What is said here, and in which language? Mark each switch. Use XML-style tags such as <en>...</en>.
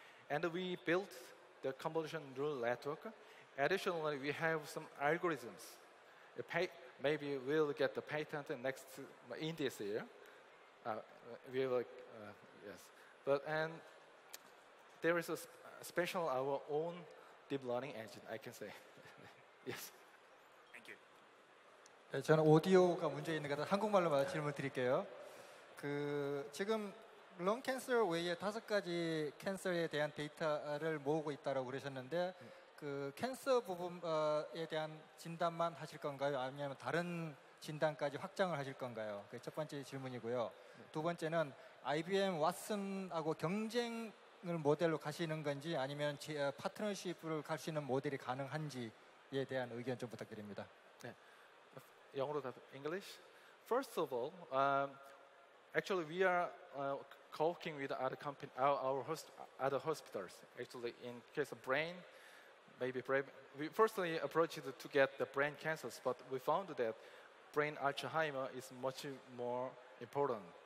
<en>And we built the convolutional neural network. Additionally, we have some algorithms. Maybe we'll get the patent in this year. We will, yes. And there is a special our own deep learning engine, I can say. Yes. Thank you.</en> <ko>네, 저는 오디오가 문제 있는 것 같아서 한국말로 질문 드릴게요. 지금 런 캔서 외에 5가지 캔서에 대한 데이터를 모으고 있다고 그러셨는데 그 캔서 부분에 대한 진단만 하실 건가요? 아니면 다른 진단까지 확장을 하실 건가요? 그게 첫 번째 질문이고요. 두 번째는 IBM 왓슨하고 경쟁을 모델로 가시는 건지 아니면 파트너십으로 갈 수 있는 모델이 가능한지에 대한 의견 좀 부탁드립니다. 네. 영어로 답 English.</ko> <en>First of all, actually we are co-working with other company, other hospitals. Actually, in case of brain, we firstly approached to get the brain cancers, but we found that brain Alzheimer is much more important.</en>